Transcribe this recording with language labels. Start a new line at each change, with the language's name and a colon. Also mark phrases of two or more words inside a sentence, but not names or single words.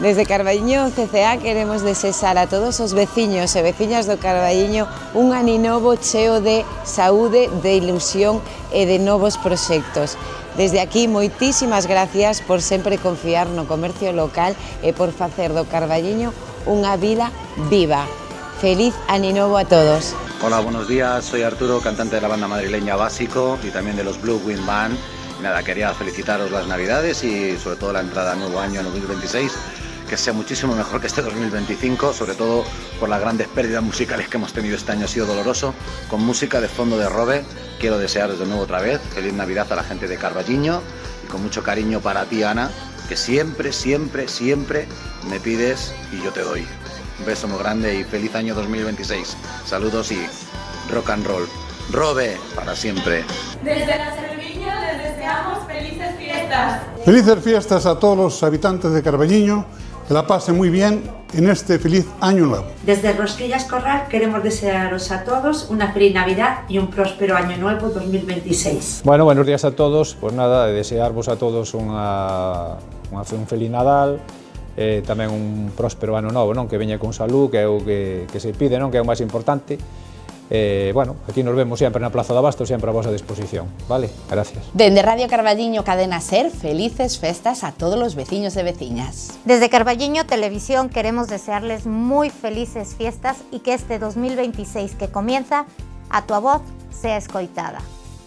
Galician: Desde Carballiño CCA queremos desexar a todos os veciños e veciñas do Carballiño un ano novo cheo de saúde, de ilusión e de novos proxectos. Desde aquí, moitísimas gracias por sempre confiar no comercio local e por facer do Carballiño unha vila viva. Feliz ano novo a todos.
Spanish: Hola, buenos días, soy Arturo, cantante de la banda madrileña Básico y también de los Blue Wind Band. Y nada, quería felicitaros las Navidades y sobre todo la entrada al nuevo año 2026, que sea muchísimo mejor que este 2025, sobre todo por las grandes pérdidas musicales que hemos tenido este año, ha sido doloroso. Con música de fondo de Robe, quiero desearos de nuevo otra vez feliz Navidad a la gente de Carballiño y con mucho cariño para ti, Ana, que siempre, siempre, siempre me pides y yo te doy. Un beso muy grande y feliz año 2026. Saludos y rock and roll. Robe, para siempre. Desde la Cerviño les deseamos felices fiestas. Felices fiestas a todos los habitantes de Carballiño, que la pasen muy bien en este feliz año nuevo. Desde Rosquillas Corral queremos desearos a todos una feliz Navidad y un próspero año nuevo 2026. Bueno, buenos días a todos. Pues nada,
Galician: desearvos a todos un feliz Nadal, tamén un próspero ano novo, non? Que veña con salud, que é o que se pide, non? Que é o máis importante. bueno, aquí nos vemos sempre na Plaza do Abasto, sempre a vosa disposición, vale?
Spanish: Gracias.
Galician: Dende Radio Carballiño Cadena Ser, felices festas a todos los veciños e veciñas.
Spanish: Desde Carballiño Televisión queremos desearles muy felices fiestas y que este 2026 que comienza, a tu voz sea escoitada.